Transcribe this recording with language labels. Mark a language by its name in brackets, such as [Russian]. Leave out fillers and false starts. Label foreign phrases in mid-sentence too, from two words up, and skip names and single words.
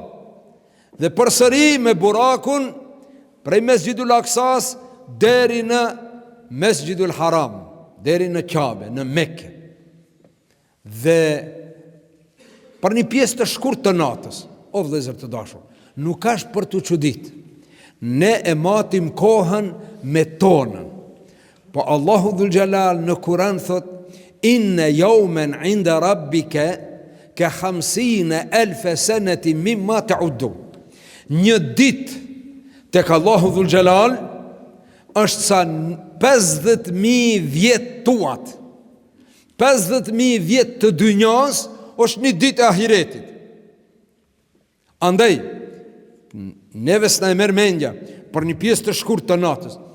[Albanian] Dhe përsëri me burakun prej Mesxhidul Aqsas deri në Mesxhidul Haram, deri në Kabe, në Mekë. Dhe për një pjesë të shkurt të natës, o vëllezër të dashur, nuk është për të çudit. Ne e matim kohën me tonën. Po Allahu dhul Jalal në Kur'an thot: [Arabic] إن يوما عند ربك ك 50,000 سنة مما تعدون. [Albanian] Një ditë tek Allahu dhul Jalal është sa 50,000 vjet tuat. 50,000 vjet të dynjas është një ditë e ahiretit. Andaj, neve s'na e merr mendja për një pjesë të shkurt të natës.